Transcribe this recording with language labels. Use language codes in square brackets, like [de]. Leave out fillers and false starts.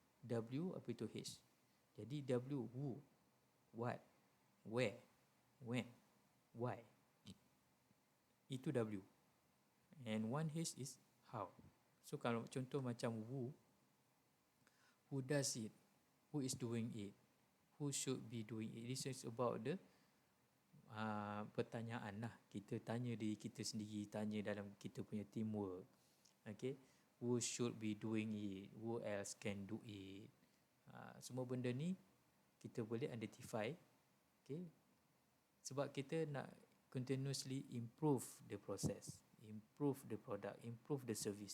[ms] W, apa itu H? Jadi W, who, what, where, when, why. Itu W. [en] And 1 H is how. So [ms] kalau contoh macam [en] who does it, who is doing it, who should be doing it. This is about the pertanyaan lah. [ms] Kita tanya diri kita sendiri, tanya dalam kita punya teamwork. [en] Okay, who should be doing it, who else can do it. [ms] Semua benda ni kita boleh identify. Okay, sebab kita nak [en] continuously improve the process, improve the product, improve the service.